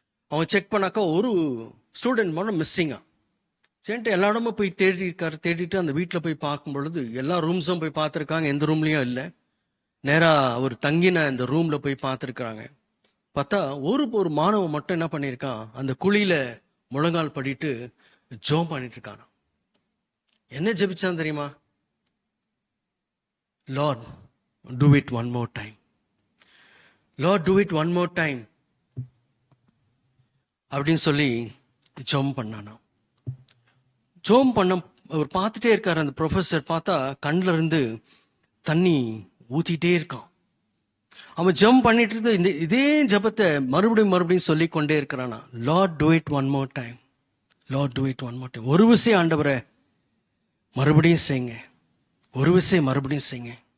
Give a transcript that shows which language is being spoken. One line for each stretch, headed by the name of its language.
Tamil: அவங்க செக் பண்ணாக்கா ஒரு ஸ்டூடெண்ட் மட்டும் மிஸ்ஸிங்கா. சரின்ட்டு எல்லா இடமும் போய் தேடிட்டு அந்த வீட்டில் போய் பார்க்கும் பொழுது எல்லா ரூம்ஸும் போய் பார்த்துருக்காங்க, எந்த ரூம்லயும் இல்லை. நேரா அவர் தங்கின இந்த ரூம்ல போய் பார்த்துருக்காங்க. பார்த்தா ஒரு மாணவன் மட்டும் என்ன பண்ணியிருக்கான், அந்த குழியில முழங்கால் படிட்டு ஜோம் பண்ணிட்டு இருக்கான். என்ன ஜெபிச்சான் தெரியுமா?
English: Lord do it one more time. Lord, do it one more time
Tamil: அப்படின்னு சொல்லி ஜோம் பண்ணானா. ஜோம் அவர் பார்த்துட்டே இருக்காரு. அந்த ப்ரொஃபஸர் பார்த்தா கண்ணுல இருந்து தண்ணி ஊத்திட்டே இருக்கான். அவன் ஜெபம் பண்ணிட்டு இருந்து இதே ஜெபத்தை மறுபடியும் சொல்லி கொண்டே இருக்கிறானா.
English: Lord do it one more time, Lord do it one more time.
Tamil: ஒரு விசை ஆண்டவரே மறுபடியும் செய்யுங்க, ஒரு விசை மறுபடியும் செய்யுங்க.